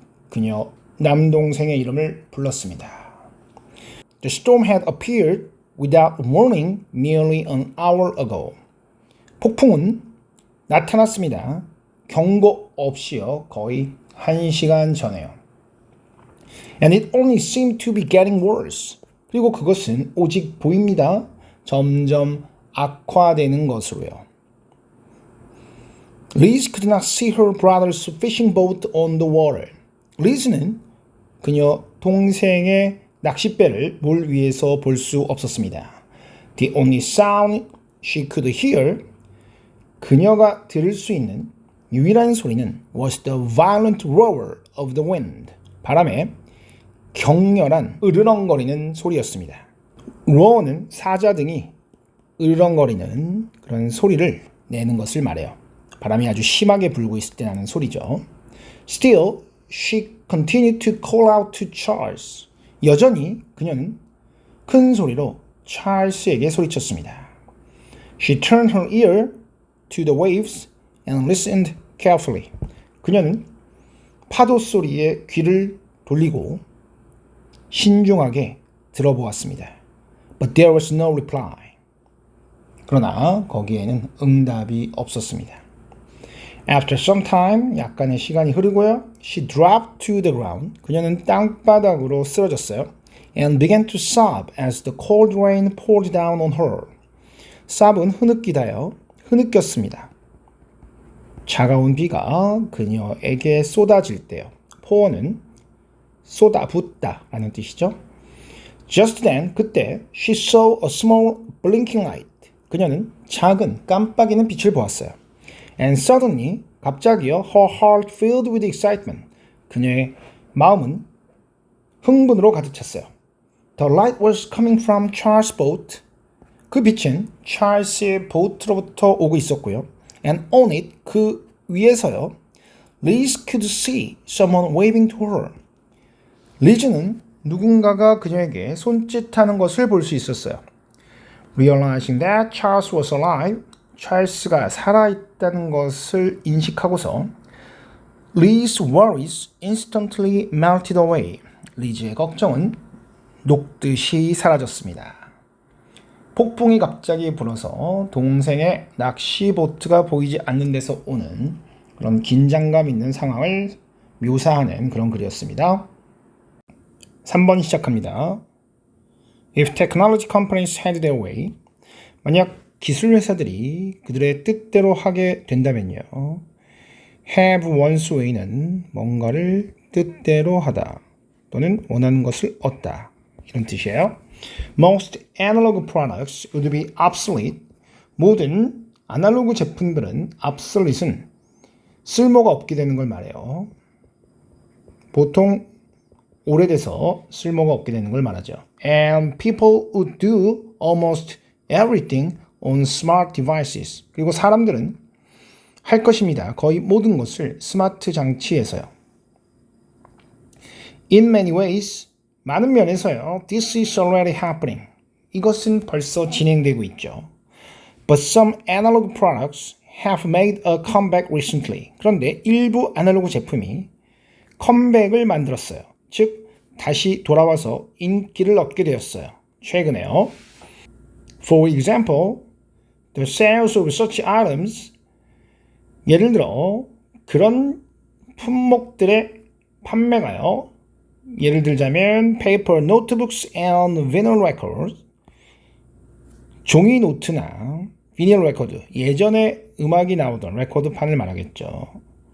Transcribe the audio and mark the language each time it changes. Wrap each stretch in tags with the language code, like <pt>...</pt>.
<ko>그녀 남동생의 이름을 불렀습니다.</ko> <en>The storm had appeared without warning nearly an hour ago.</en> <ko>폭풍은 나타났습니다. 경고 없이요. 거의 1시간 전에요.</ko> <en>And it only seemed to be getting worse.</en> <ko>그리고 그것은 오직 보입니다. 점점 악화되는 것으로요.</ko> <en>Liz could not see her brother's fishing boat on the water.</en> <ko>Liz는 그녀 동생의 낚싯배를 물 위에서 볼 수 없었습니다.</ko> <en>The only sound she could hear,</en> <ko>그녀가 들을 수 있는 유일한 소리는</ko> <en>was the violent roar of the wind.</en> <ko>바람의 격렬한 으르렁거리는 소리였습니다. roar는 사자 등이 으르렁거리는 그런 소리를 내는 것을 말해요. 바람이 아주 심하게 불고 있을 때 나는 소리죠.</ko> <en>Still, she continued to call out to Charles.</en> <ko>여전히 그녀는 큰 소리로 찰스에게 소리쳤습니다.</ko> <en>She turned her ear to the waves and listened carefully.</en> <ko>그녀는 파도 소리에 귀를 돌리고 신중하게 들어보았습니다.</ko> <en>But there was no reply.</en> <ko>그러나 거기에는 응답이 없었습니다.</ko> <en>After some time,</en> <ko>약간의 시간이 흐르고요.</ko> <en>She dropped to the ground.</en> <ko>그녀는 땅바닥으로 쓰러졌어요.</ko> <en>And began to sob as the cold rain poured down on her.</en> <ko>sob은 흐느끼다요. 흐느꼈습니다. 차가운 비가 그녀에게 쏟아질 때요. pour는 쏟아붓다 라는 뜻이죠.</ko> <en>Just then,</en> <ko>그때</ko> <en>she saw a small blinking light.</en> <ko>그녀는 작은 깜빡이는 빛을 보았어요.</ko> <en>And suddenly,</en> <ko>갑자기요,</ko> <en>her heart filled with excitement.</en> <ko>그녀의 마음은 흥분으로 가득 찼어요.</ko> <en>The light was coming from Charles' boat.</en> <ko>그 빛은 찰스의 보트로부터 오고 있었고요.</ko> <en>And on it,</en> <ko>그 위에서요,</ko> <en>Liz could see someone waving to her.</en> <ko>리즈는 누군가가 그녀에게 손짓하는 것을 볼 수 있었어요.</ko> <en>Realizing that Charles was alive,</en> <ko>찰스가 살아있다는 것을 인식하고서</ko> <en>Liz's worries instantly melted away.</en> <ko>리즈의 걱정은 녹듯이 사라졌습니다. 폭풍이 갑자기 불어서 동생의 낚시보트가 보이지 않는 데서 오는 그런 긴장감 있는 상황을 묘사하는 그런 글이었습니다. 3번 시작합니다.</ko> <en>If technology companies had their way,</en> <ko>만약 기술 회사들이 그들의 뜻대로 하게 된다면요. have one's way는 뭔가를 뜻대로 하다 또는 원하는 것을 얻다 이런 뜻이에요.</ko> <en>Most analog products would be obsolete.</en> <ko>모든 아날로그 제품들은 obsolete은 쓸모가 없게 되는 걸 말해요. 보통 오래돼서 쓸모가 없게 되는 걸 말하죠.</ko> <en>And people would do almost everything on smart devices.</en> <ko>그리고 사람들은 할 것입니다. 거의 모든 것을 스마트 장치에서요.</ko> <en>In many ways,</en> <ko>많은 면에서요.</ko> <en>This is already happening.</en> <ko>이것은 벌써 진행되고 있죠.</ko> <en>But some analog products have made a comeback recently.</en> <ko>그런데 일부 아날로그 제품이 컴백을 만들었어요. 즉, 다시 돌아와서 인기를 얻게 되었어요. 최근에요.</ko> <en>For example, the sales of such items,</en> <ko>예를 들어 그런 품목들의 판매가요. 예를 들자면</ko> <en>paper notebooks and vinyl records,</en> <ko>종이 노트나 비닐 레코드, 예전에 음악이 나오던 레코드판을 말하겠죠.</ko>